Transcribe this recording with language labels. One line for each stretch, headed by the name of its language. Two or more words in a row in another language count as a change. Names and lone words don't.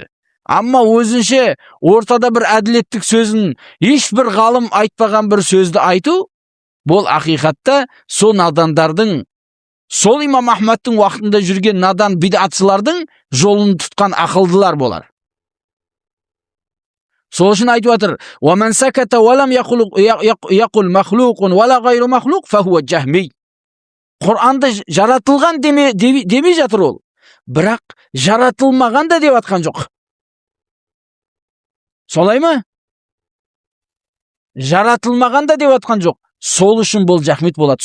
Kazakh: Амма өзінше ортада бір әділеттік сөзін, ешбір ғалым айтпаған бір сөзді айту, бұл ақиқатта сол надандардың, сол имам Ахмадтың уақытында жүрген надан бидатшылардың жолын тұтқан ақылдылар болар. Сол үшін айтып жатыр:
Arabic: "ومن سكت ولم يقل مخلوق ولا غير مخلوق فهو جهمي."
Kazakh: Құранды жаратылған демей жатыр ол. Бірақ жаратылмаған да деп атқан жоқ. Солай ма? Жаратылмаған да деп атқан жоқ. Сол үшін бұл жахмет болады.